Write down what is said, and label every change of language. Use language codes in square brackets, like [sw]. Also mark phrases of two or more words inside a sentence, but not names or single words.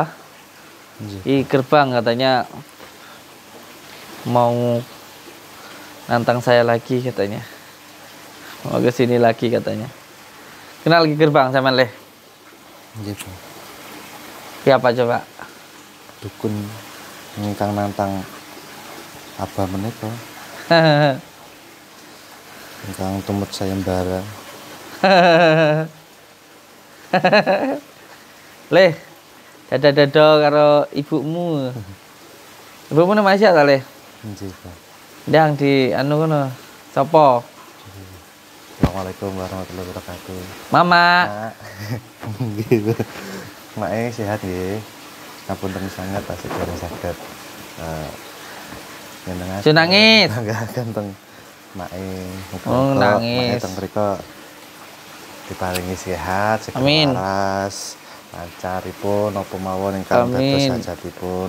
[id] Ki Gerbang katanya mau nantang saya lagi katanya. Mau ke sini lagi katanya. Kenal Ki Gerbang sama Leh? gitu. Siapa coba? [jv] Dukun ingkang nantang apa menika? Ingkang tumut sayembara. Leh, dada-dada karo ibumu. [id] Ibumu nama siapa Leh? [jv] Nggih, Pak. Ndang di anu kono. Sopo? [ar] السلام عليكم ورحمة الله وبركاته. [jv] Mama. Mak. Gitu. Mak sehat nggih. Ngapunten sangat tasik bareng saged. Njenengan. Su nangis. Ganteng. Mak Oh, nangis. Mak teng mriku diparingi sehat, segera Amin. waras, lancaripun napa mawon ingkang dados hajatipun.